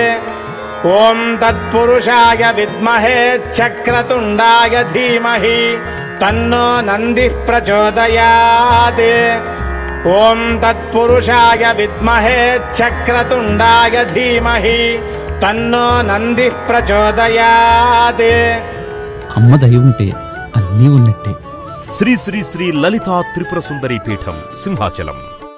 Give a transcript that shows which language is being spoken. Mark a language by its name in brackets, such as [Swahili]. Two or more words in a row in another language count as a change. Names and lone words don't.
[Sanskrit] ॐ तत्पुरुषाय विद्महे चक्रतुण्डाय धीमहि तन्नो नन्दिः प्रचोदयात्। ॐ तत्पुरुषाय विद्महे चक्रतुण्डाय धीमहि तन्नो नन्दिः प्रचोदयात्। [Telugu] అమ్మ దయ ఉంటే అన్నీ ఉన్నట్టే. శ్రీ శ్రీ శ్రీ లలితా త్రిపుర సుందరి పీఠం సింహాచలం.